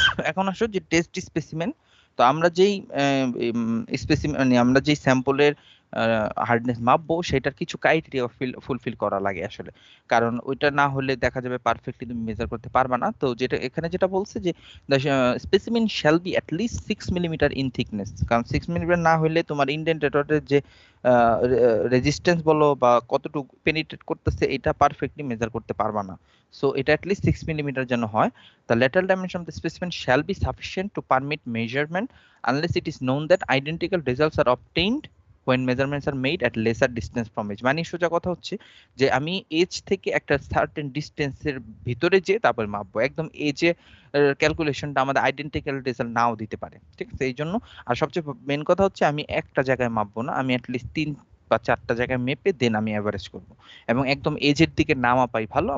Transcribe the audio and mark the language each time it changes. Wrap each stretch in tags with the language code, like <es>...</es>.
<bn>এখন আসো যে টেস্ট স্পেসিমেন। তো আমরা যেই স্পেসিমেন মানে আমরা যেই স্যাম্পলের হার্ডনেস মাপবো, সেটার কিছু ক্রাইটেরিয়া ফুলফিল করা লাগে আসলে, কারণ ওইটা না হলে দেখা যাবে পারফেক্টলি তুমি মেজার করতে পারবা না। তো যেটা এখানে যেটা বলছে যে</bn> <en>the specimen shall be at least 6 millimetre in thickness,</en> <bn>কারণ 6 মিলিমিটার না হলে তোমার ইন্ডেন্টেটরের যে রেজিস্ট্যান্স বলো বা কতটুকু পেনিট্রেট করতেছে এটা পারফেক্টলি মেজার করতে পারবা না। সো এটা অ্যাট লিস্ট 6 মিলিমিটার যেন হয়।</bn> <en>The lateral dimension of the specimen shall be sufficient to permit measurement unless it is known that identical results are obtained when measurements are made at lesser distance from edge.</en> <bn>মানে সোজা কথা হচ্ছে যে আমি age থেকে একটা certain ডিস্টেন্সের ভিতরে যে তারপর মাপবো, একদম এজে ক্যালকুলেশনটা আমাদের আইডেন্টিক্যাল রেজাল্ট নাও দিতে পারে। ঠিক আছে, এই জন্য আর সবচেয়ে মেন কথা হচ্ছে আমি একটা জায়গায় মাপবো না, আমি অ্যাটলিস্ট 3 বা 4টা জায়গায় মেপে দেন আমি অ্যাভারেজ করবো, এবং একদম এজের দিকে না মাপাই ভালো।</bn>